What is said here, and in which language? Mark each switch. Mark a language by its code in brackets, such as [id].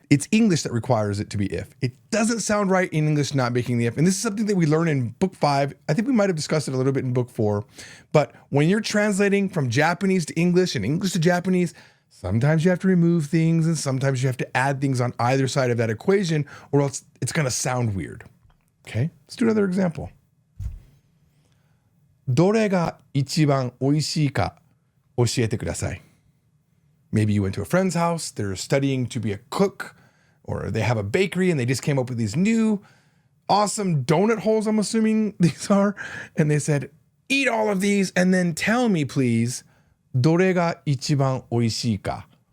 [en] It's English that requires it to be if. It doesn't sound right in English not making the if. And this is something that we learn in book 5. I think we might have discussed it a little bit in book 4. But when you're translating from Japanese to English and English to Japanese, sometimes you have to remove things and sometimes you have to add things on either side of that equation or else it's going to sound weird. Okay, let's do another example. [ja] どれが一番おいしいか教えてください. [en] Maybe you went to a friend's house, they're studying to be a cook, or they have a bakery and they just came up with these new awesome donut holes, I'm assuming these are, and they said, eat all of these and then tell me, please, [ja] どれが一番おいしいか?